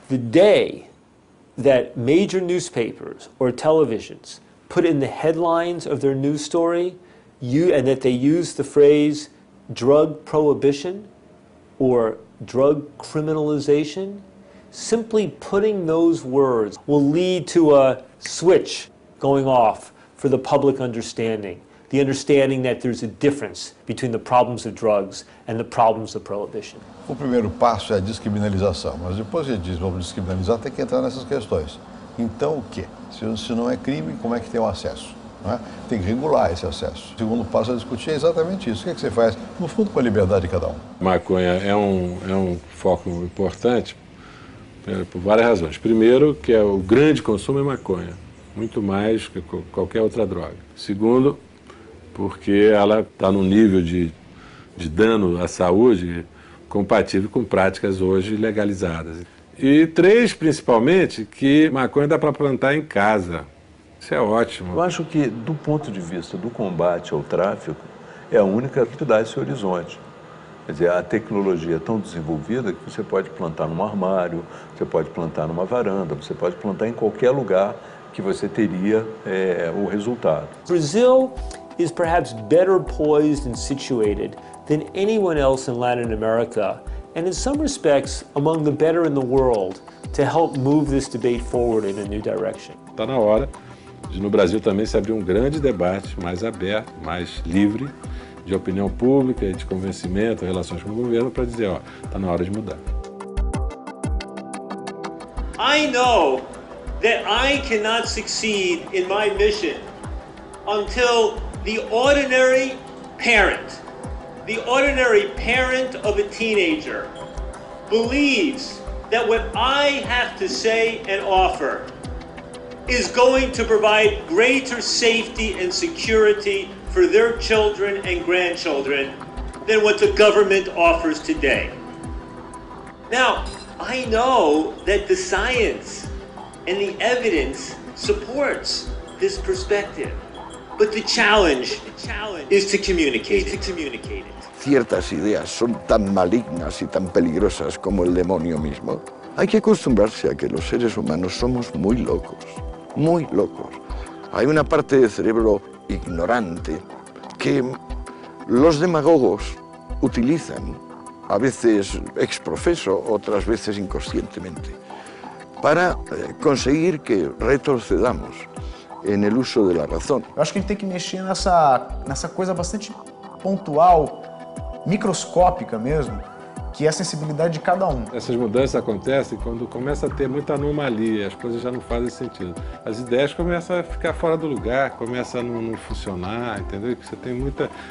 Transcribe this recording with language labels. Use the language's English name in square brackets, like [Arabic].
[English] The day that major newspapers or televisions put in the headlines of their news story and that they use the phrase drug prohibition or drug criminalization, simply putting those words will lead to a switch going off for the public understanding. The understanding that there's a difference between the problems of drugs and the problems of prohibition. [Portuguese] O primeiro passo é a descriminalização, mas depois ele diz, vamos descriminalizar, tem que entrar nessas questões. Então o quê? Se não é crime, como é que tem o acesso? Não é? Tem que regular esse acesso. O segundo passo a discutir é exatamente isso. O que é que você faz, no fundo, com a liberdade de cada um? Maconha é um foco importante por várias razões. Primeiro, que o grande consumo é maconha, muito mais que qualquer outra droga. Segundo, porque ela está num nível de dano à saúde compatível com práticas hoje legalizadas. E três, principalmente, que maconha dá para plantar em casa. Isso é ótimo. Eu acho que, do ponto de vista do combate ao tráfico, é a única que dá esse horizonte. Quer dizer, a tecnologia é tão desenvolvida que você pode plantar num armário, você pode plantar numa varanda, você pode plantar em qualquer lugar que você teria o resultado. [English] Brazil is perhaps better poised and situated than anyone else in Latin America, and in some respects among the better in the world, to help move this debate forward in a new direction. [Portuguese] Está na hora de no Brasil também se abrir um grande debate mais aberto, mais livre, de opinião pública e de convencimento, relações com o governo, para dizer, está na hora de mudar. [English] I know that I cannot succeed in my mission until the ordinary parent of a teenager believes that what I have to say and offer is going to provide greater safety and security for their children and grandchildren than what the government offers today. Now, I know that the science and the evidence supports this perspective, but the challenge is to communicate it. [Spanish] Ciertas ideas son tan malignas y tan peligrosas como el demonio mismo. Hay que acostumbrarse a que los seres humanos somos muy locos, muy locos. Hay una parte del cerebro ignorante que los demagogos utilizan, a veces ex profeso, otras veces inconscientemente, para conseguir que retrocedamos en el uso de la razón. [Portuguese] Eu acho que a gente tem que mexer nessa coisa bastante pontual, microscópica mesmo, que é a sensibilidade de cada um. Essas mudanças acontecem quando começa a ter muita anomalia, as coisas já não fazem sentido. As ideias começam a ficar fora do lugar, começam a não funcionar, entendeu? Você tem muita...